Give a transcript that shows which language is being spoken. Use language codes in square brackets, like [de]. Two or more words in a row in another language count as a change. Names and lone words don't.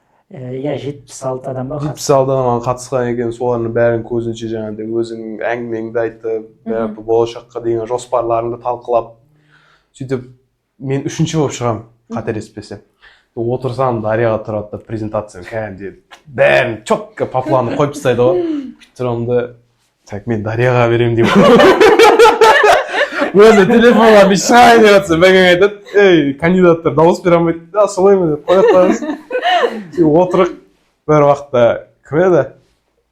[kk] 76 адам ба? 76 адам қатысқан екен, солардың бәрін көзінше жаңағыдай өзің әңгімеңді айтып, болашаққа деген жоспарларыңды талқылап. Сөйтіп, мен 3-ші болып шығамын, қателеспесем. Отырсам, Дарияға тұрады да презентацияны кәдімгідей бәрін [ru] четко по плану [kk] қойып тастайды ғой. Тұрамды, так мен Дарияға беремін деймін. Өзі телефонға бір шығайын деп жатса, бәкең айтады, кандидаттар дауыс бере алмайды. Да, солай ма деп қоя қоямыз. Отырық бір уақытта кім еді?